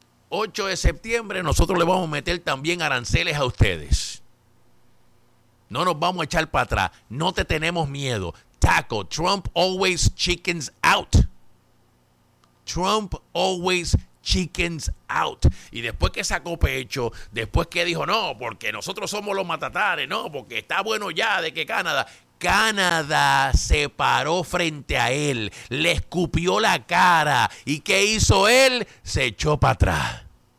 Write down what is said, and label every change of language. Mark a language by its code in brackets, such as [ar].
[es] 8 de septiembre, nosotros le vamos a meter también aranceles a ustedes. No nos vamos a echar para atrás. No te tenemos miedo. [en] Taco, Trump always chickens out. Trump always chickens out. [es] Y después que sacó pecho, después que dijo, no, porque nosotros somos los matatares, no, porque está bueno ya de que Canadá, Canadá se paró frente a él, le escupió la cara. ¿Y qué hizo él? Se echó para atrás.